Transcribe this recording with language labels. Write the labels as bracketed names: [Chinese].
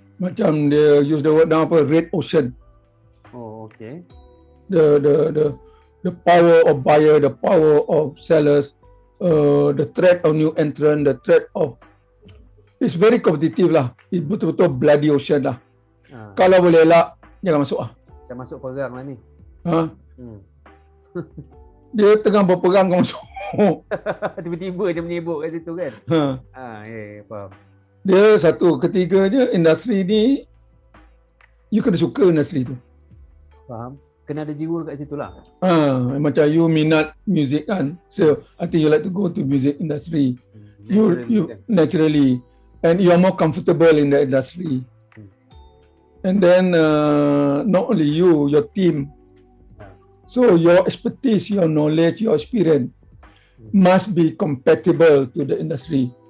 [Malay] Macam dia [English] use the word now [Malay] apa, [English] red ocean. Oh, okay. The power of buyer, the power of sellers, the threat of new entrant, the threat of, it's very competitive lah. It's [Malay] betul-betul [English] bloody ocean lah. [Malay] Kalau boleh elak, jangan masuk lah. Macam masuk perang lah ni. Dia tengah berperang kau masuk. Tiba-tiba je menyebut kat situ kan. Ya, faham. Dia satu. Ketiganya, industri ni [English] you [Malay] kena suka industri tu. Faham. Kena ada jiwa kat situ lah. Macam [English] you [Malay] minat music kan. [English] So I think you like to go to music industry. You naturally. And you are more comfortable in the industry. And then not only you, your team. So your expertise, your knowledge, your experience must be compatible to the industry.